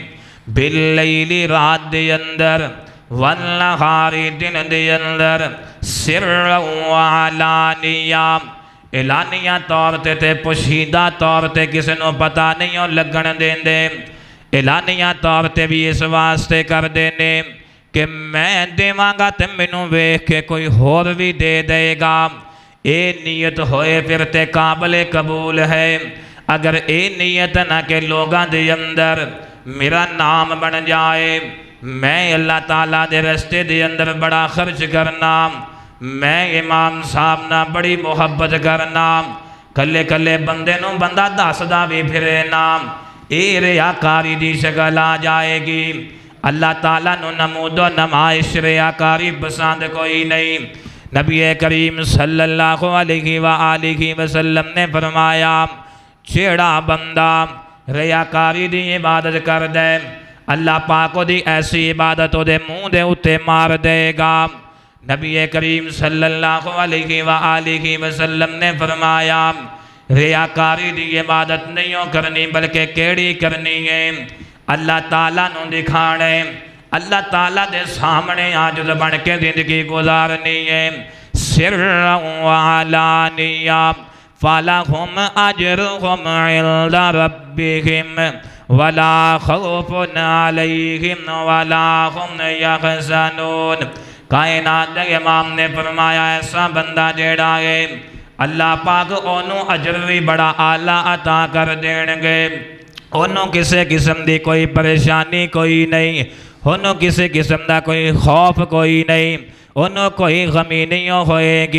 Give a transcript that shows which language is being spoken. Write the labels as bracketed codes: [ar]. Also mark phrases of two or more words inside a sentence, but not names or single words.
[pa] باللیل رات دے اندر، والنہار دن دے اندر، [ar] سرا وعلانیہ، [pa] اعلانیہ طور تے پوشیدہ طور تے کسی نو پتہ نہیں ہو لگن دین دے، اعلانیہ طور تے بھی اس واسطے کر دینے کہ میں دیواں گا تے مینوں ویکھ کے کوئی ہور بھی دے دے گا۔ اے نیت ہوئے پھر تے قابل قبول ہے۔ اگر اے نیت نہ کہ لوگاں دے اندر میرا نام بن جائے، میں اللہ تعالیٰ دے رستے دے اندر بڑا خرچ کرنا، میں امام صاحب نہ بڑی محبت کرنا، کلے کلے بندے نو بندہ دسدا بھی پھرے نام، اے ریاکاری دی شکل آ جائے گی۔ اللہ تعالیٰ نو نمود و نمائش ریاکاری پسند کوئی نہیں۔ نبی کریم [ar] صلی اللہ علیہ وآلہ وسلم [pa] نے فرمایا جیڑا بندہ ریاکاری دی عبادت کر دے، اللہ پاک دی ایسی عبادت دے منہ دے اتے مار دے گا۔ نبی کریم [ar] صلی اللہ علیہ وآلہ وسلم [pa] نے فرمایا ریاکاری دی عبادت نہیں کرنی بلکہ کیڑی کرنی ہے، اللہ تعالیٰ نو دکھانے، اللہ تعالیٰ دے سامنے عاجز بن کے زندگی گزارنی ہے۔ [ar] سرا وعلانیہ فَلَهُمْ أَجْرُهُمْ عِنْدَ رَبِّهِمْ وَلَا خَوْفٌ عَلَيْهِمْ وَلَا هُمْ يَحْزَنُونَ۔ [pa] کائنات دے امام نے فرمایا ایسا بندہ جیڑا ہے اللہ پاک انہوں اجر بھی بڑا اعلیٰ عطا کر دیں گے، انہوں کسی قسم دی کوئی پریشانی کوئی نہیں، انہوں کسی قسم دا کوئی خوف کوئی نہیں، انہوں کوئی غمی نہیں ہوئے گی۔